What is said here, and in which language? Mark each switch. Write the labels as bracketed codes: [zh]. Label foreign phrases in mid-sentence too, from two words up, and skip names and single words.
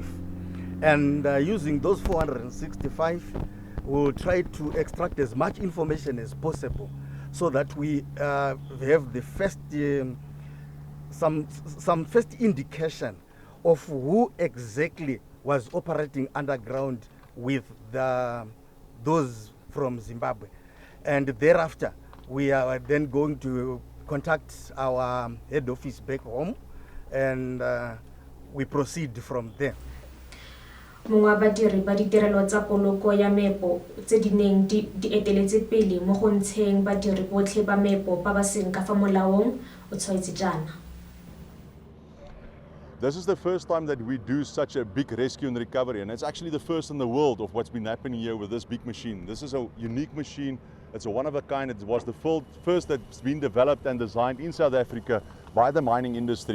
[en] And using those 465, we'll try to extract as much information as possible so that we have the first, some first indication of who exactly was operating underground with those from Zimbabwe. And thereafter, we are then going to contact our head office back home, and we proceed from there. [tn] Mongwe wa badiri ba ditirelo tsa poloko ya meepo tse di neng di eteletse pele mo go ntsheng badiri botlhe ba meepo ba ba seng ka fa molaong o tshwaetse jaana. [en] This is the first time that we do such a big rescue and recovery, and it's actually the first in the world of what's been happening here with this big machine. This is a unique machine. It's a one of a kind. It was the first that's been developed and designed in South Africa by the mining industry.